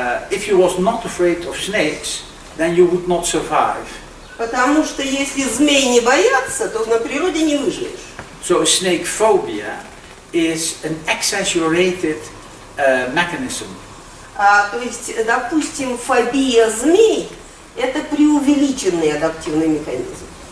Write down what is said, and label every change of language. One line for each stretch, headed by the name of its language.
English: If you was not afraid of snakes, then you would not survive.
Russian: Потому что если змей не боятся, то на природе не выживешь.
English: So a snake phobia is an exaggerated mechanism.
Russian: То есть, допустим, фобия змей – это преувеличенный адаптивный механизм.